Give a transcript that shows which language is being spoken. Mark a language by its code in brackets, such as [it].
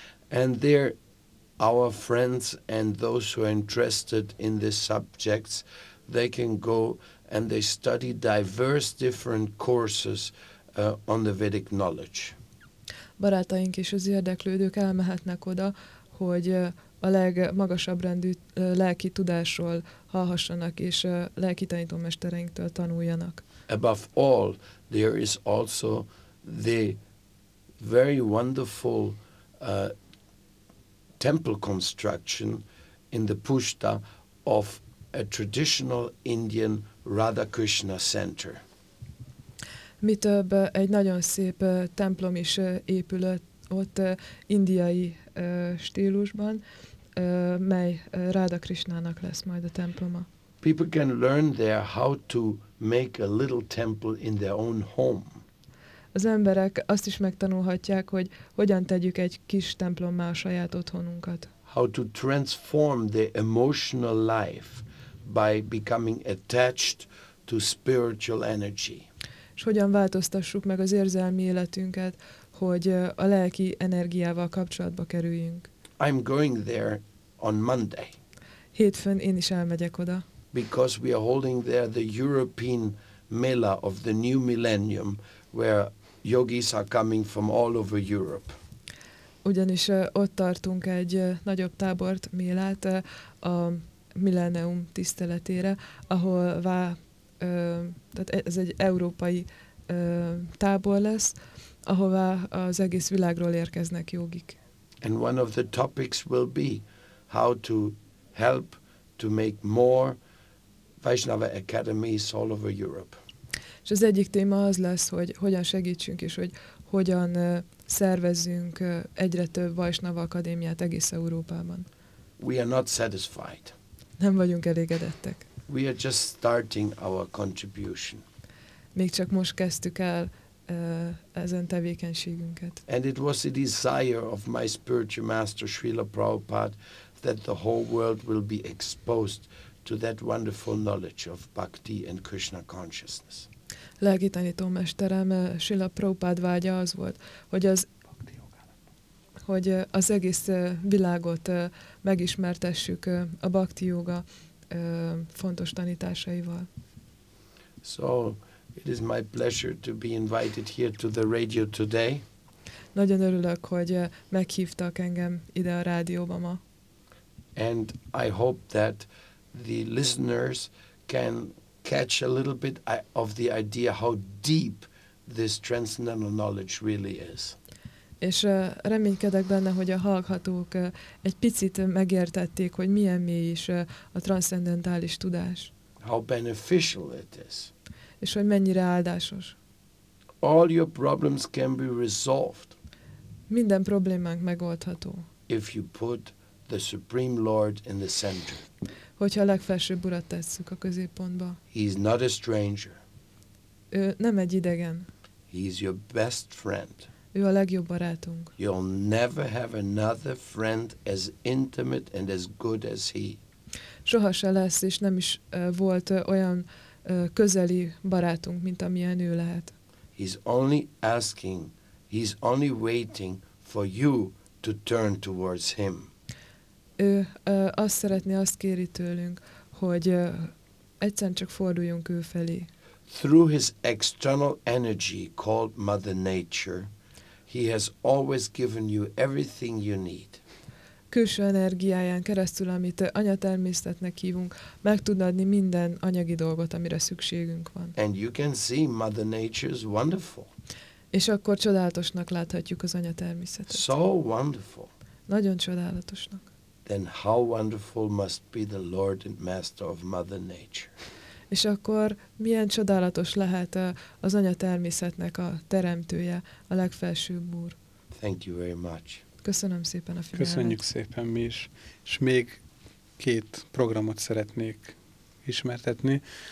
[en] And there our friends and those who are interested in these subjects, they can go and they study diverse different courses on the Vedic knowledge. [hu] Barátaink és az érdeklődők elmehetnek oda, hogy a legmagasabb rendű lelki tudásról hallhassanak és lelki tanítómestereinktől tanuljanak. [en] Above all, there is also the very wonderful temple construction in the Pushta of a traditional Indian Radha Krishna center. [hu] Mi több, egy nagyon szép templom is épült ott indiai stílusban, mely Radha Krishnának lesz majd a temploma. [en] People can learn there how to make a little temple in their own home. [hu] Az emberek azt is megtanulhatják, hogy hogyan tegyük egy kis templommá a saját otthonunkat. [en] How to transform the emotional life by becoming attached to spiritual energy. [hu] És hogyan változtassuk meg az érzelmi életünket, hogy a lelki energiával kapcsolatba kerüljünk. [en] I'm going there on Monday. [hu] Hétfőn én is elmegyek oda. [en] Because we are holding there the European Mela of the New Millennium, where yogis are coming from all over Europe. [hu] Ugyanis ott tartunk egy nagyobb tábort, Mélát, a Millennium tiszteletére, ahol tehát ez egy európai tábor lesz, ahová az egész világról érkeznek jogik. [en] And one of the topics will be how to help to make more Vaisnava academies all over Europe. [hu] És az egyik téma az lesz, hogy hogyan segítsünk és hogy hogyan szervezzünk egyre több Vaisnava akadémiát egész Európában. [en] We are not satisfied. [hu] Nem vagyunk elégedettek. [en] We are just starting our contribution. [hu] Még csak most kezdtük el ezen tevékenységünket. [en] And it was the desire of my spiritual master Srila Prabhupada that the whole world will be exposed to that wonderful knowledge of bhakti and Krishna consciousness. [hu] Lelki tanítómesterem Srila Prabhupada vágya az volt, hogy az egész világot megismertessük a bhakti yoga fontos tanításaival. [en] So it is my pleasure to be invited here to the radio today. [hu] Nagyon örülök, hogy meghívtak engem ide a rádióba ma. [en] And I hope that the listeners can catch a little bit of the idea how deep this transcendental knowledge really is. [hu] És reménykedek benne, hogy a hallgatók egy picit megértették, hogy milyen mély is a transzcendentális tudás. [en] How beneficial it is. [hu] És hogy mennyire áldásos. [en] All your problems can be resolved. [hu] Minden problémánk megoldható. [en] If you put the Supreme Lord in the center. [hu] Hogyha a legfelsőbb urat tesszük a középpontba. [en] He is not a stranger. [hu] Ő nem egy idegen. [en] He is your best friend. [hu] Ő a legjobb barátunk. [en] You'll never have another friend as intimate and as good as he. [hu] Soha se lesz, és nem is volt olyan közeli barátunk, mint amilyen ő lehet. [en] He's only asking, he's only waiting for you to turn towards him. [hu] Ő azt szeretné, azt kéri tőlünk, hogy egyszerűen csak forduljunk ő felé. [en] Through his external energy called Mother Nature, he has always given you everything you need. [hu] Külső energiáján keresztül, amit anya természetnek hívunk, meg tud adni minden anyagi dolgot, amire szükségünk van. [en] And you can see Mother Nature's wonderful. [hu] És akkor csodálatosnak láthatjuk az anya természetet. [en] So wonderful. [hu] Nagyon csodálatosnak. [en] Then how wonderful must be the Lord and Master of Mother Nature. [hu] És akkor milyen csodálatos lehet az anya természetnek a teremtője, a legfelsőbb úr. [en] Thank you very much. [hu] Köszönöm szépen a figyelmet. Köszönjük szépen mi is. És még két programot szeretnék ismertetni.